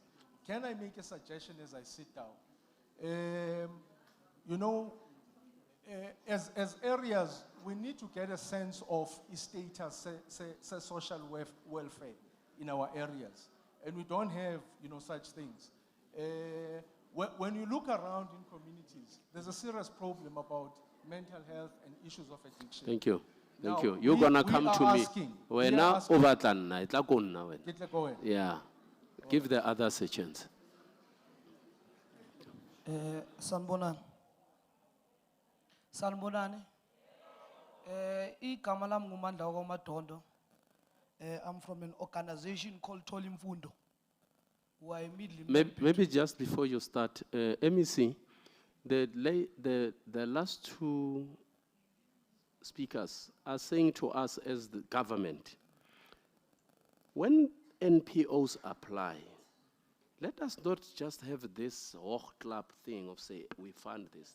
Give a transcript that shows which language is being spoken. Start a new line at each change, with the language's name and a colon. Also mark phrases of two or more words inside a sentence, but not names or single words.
English: Can I make a suggestion as I sit down? As areas, we need to get a sense of status, say social welfare in our areas. And we don't have, such things. When you look around in communities, there's a serious problem about mental health and issues of addiction. Thank you. Thank Now, you. You're we- going to we come are to me. asking- we When are now asking- over than
Tswana: Ke tle ko wena.
English: Yeah. Give the other sections.
Zulu: Sanibonani. Sanibonani. Igama lami nguMandla kwaMadondo.
English: I'm from an organization called Tolimfundo. We are immediately Maybe just before you start, MEC, the last two speakers are saying to us as the government, when NPOs apply, let us not just have this club thing of say, we fund this.